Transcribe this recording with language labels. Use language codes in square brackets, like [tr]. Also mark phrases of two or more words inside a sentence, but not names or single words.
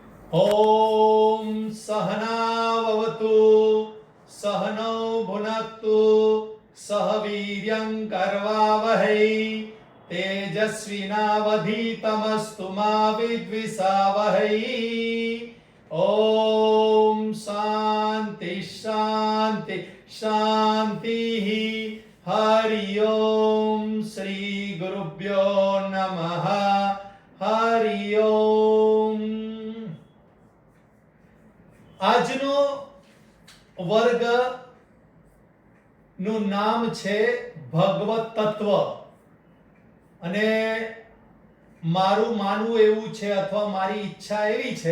[sa] ॐ सहनाववतु सहनौ भुनक्तु सह वीर्यं करवावहै तेजस्विनावधीतमस्तु मा विद्विषावहै। ॐ शान्ति शान्ति शान्तिः। हरि ओम श्री गुरुभ्यो नमः। हरि ओम। [gu] આજનો વર્ગ નું નામ છે ભગવત તત્વ અને મારું માનવું એવું છે અથવા મારી ઈચ્છા એવી છે